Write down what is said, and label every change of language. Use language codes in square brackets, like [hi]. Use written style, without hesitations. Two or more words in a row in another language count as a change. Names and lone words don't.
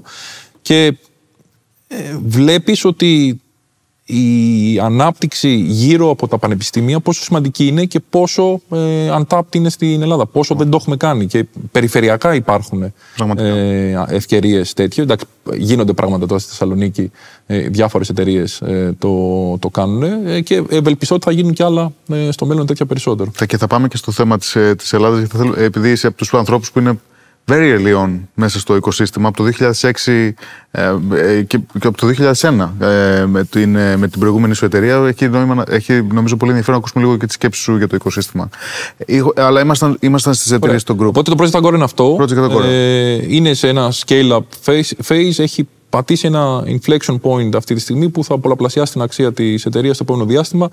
[el] Και βλέπεις ότι η ανάπτυξη γύρω από τα πανεπιστήμια πόσο σημαντική είναι και πόσο untapped είναι στην Ελλάδα, πόσο δεν το έχουμε κάνει, και περιφερειακά υπάρχουν ευκαιρίες τέτοιες. Εντάξει, γίνονται πράγματα τώρα στη Θεσσαλονίκη, διάφορες εταιρείες το κάνουν, και ευελπιστώ ότι θα γίνουν κι άλλα στο μέλλον τέτοια περισσότερο. Και θα πάμε και στο θέμα της Ελλάδας, γιατί επειδή είσαι από τους ανθρώπους που είναι [en] very early on [el] μέσα στο οικοσύστημα, από το 2006 και από το 2001 με την προηγούμενη σου εταιρεία, έχει νομίζω πολύ ενδιαφέρον να ακούσουμε λίγο και τη σκέψη σου για το οικοσύστημα. Αλλά ήμασταν στις εταιρείες των group. Οπότε το Project Agora είναι αυτό. Είναι σε ένα [en] scale-up phase, [el] έχει πατήσει ένα [en] inflection point [el] αυτή τη στιγμή που θα πολλαπλασιάσει την αξία της εταιρείας στο επόμενο διάστημα.